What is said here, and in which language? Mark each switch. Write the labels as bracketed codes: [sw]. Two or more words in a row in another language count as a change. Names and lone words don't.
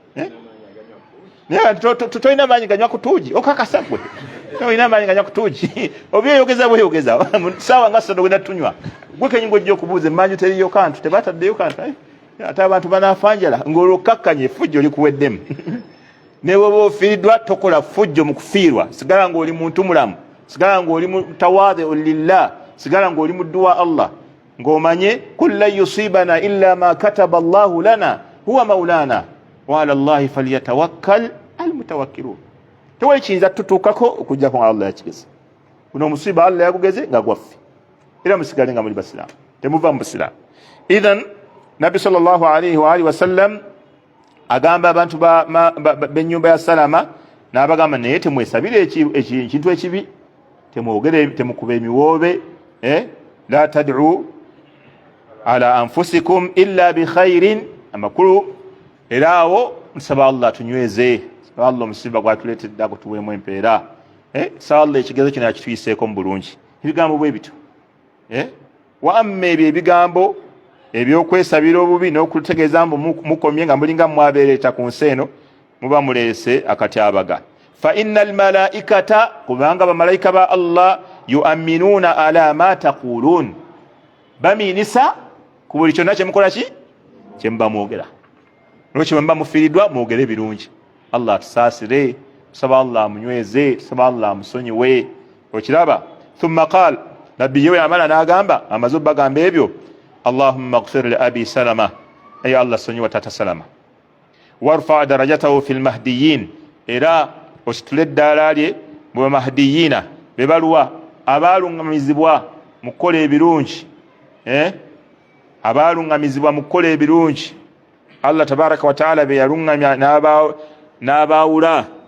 [lg] Naye tolina maanyi ganywa ku tuugi okakasa gwe, tolina maanyi ganywa ku tuugi obyeyogeza bweyogeza saawa nga ssatu wena tunywa gwe kenyingo ojja okubuuza emmanju teriyo kantu tebataddeyo kantu ate abantu banaafanjala ng'olwokakkanye effujjo likuweddemu. Ne bw'oba ofiiriddwa tokola ffujjo mu kufiirwa, sigala ng'oli muntu mulamu, sigala ng'oli [ar] متواضعون لله, [lg] sigala ng'oli muddu wa Allah, ng'omanye [ar] قل لن يصيبنا إلا ما كتب الله لنا هو مولانا وعلى الله فليتوكل المتوكلون. [lg] Tewali kiyinza tutuukako okuggyako Allah yakigeza. Guno omusiba Allah yagugeze nga gwaffe, era musigale nga muli basiraamu, temuva mu busiraamu. Idhan Nabbi [ar] صلى الله عليه وعلى آله وسلم [lg] agamba abantu b'ennyumba ya Salama n'abagamba naye temwesabire ekintu ekibi, temwogere temukuba emiwoobe, [ar] لا تدعوا على أنفسكم إلا بخير, [lg] amakulu era awo nsaba Allah tunyweze, nsaba Allah omusiba gwatuleetedde akutuweemu empeera, nsaba Allah ekigezo kino akituyiseeko mu bulungi. Ebigambo bwe bito [ar] وأما [lg] ebyo ebigambo ebyokwesabira obubi n'okutegeeza mbu mukomye nga mulinga mwabeereeta ku nsi eno muba muleese akatyabaga. [ar] فإن الملائكة, [lg] kubanga bamalayika ba Allah [ar] يؤمنون على ما تقولون, [lg] bamiinisa ku buli kyonna kyemukola ki kyemuba mwogera. Lwekyo bwe muba mufiiriddwa mwogere birungi. Allah tusaasire, tusaba Allah amunyweze, tusaba Allah amusonyiwe. Okiraba [ar] ثم قال, [lg] nabbi ye yamala n'agamba amaze obbagamba ebyo, [ar] اللهم اغفر لأبي سلمة, [lg] ay Allah sonyiwa tata Salama, [ar] وارفع درجته في المهديين, [lg] era ositule eddaala lye mu bamahdiyina, be baluwa abaalungamizibwa mu kukola ebirungi, abaalungamizibwa mu kukola ebirungi. Allah [ar] تبارك وتعالى [lg] be yalungamya n'abaawula.